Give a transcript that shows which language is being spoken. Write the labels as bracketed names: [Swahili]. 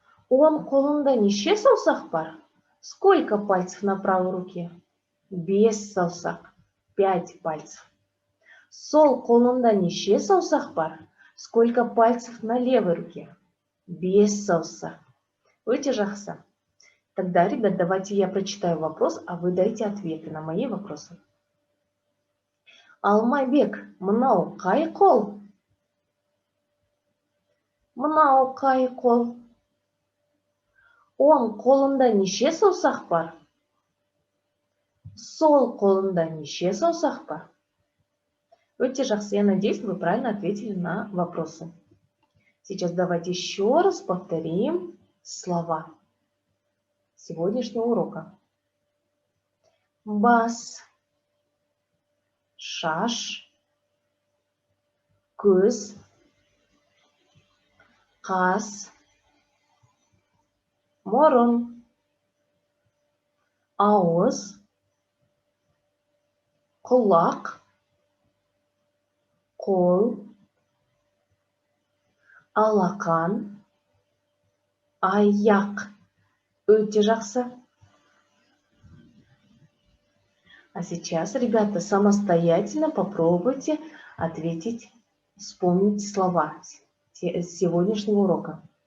[Kazakh] Оң қолында неше саусақ бар? [Russian] Сколько пальцев на правой руке? [Kazakh] 5 саусақ, [Russian] 5 пальцев. [Kazakh] Сол қолында неше саусақ бар? [Russian] Сколько пальцев на левой руке? [Kazakh] 5 саусақ. Өте жақсы. [Russian] Тогда, ребят, давайте я прочитаю вопрос, а вы дайте ответы на мои вопросы. [Kazakh] Алмабек, мынау қай қол? Мынау қай қол? Оң қолында неше саусақ бар? Сол қолында неше саусақ бар? Өте жақсы, [Russian] я надеюсь, вы правильно ответили на вопросы. Сейчас давайте еще раз повторим слова сегодняшнего урока. [Kazakh] Бас, шаш, көз, қас, мұрын, ауыз, құлақ, қол, алақан, аяқ. Өте жақсы. [Russian] А сейчас, ребята, самостоятельно попробуйте ответить, вспомнить слова с сегодняшнего урока.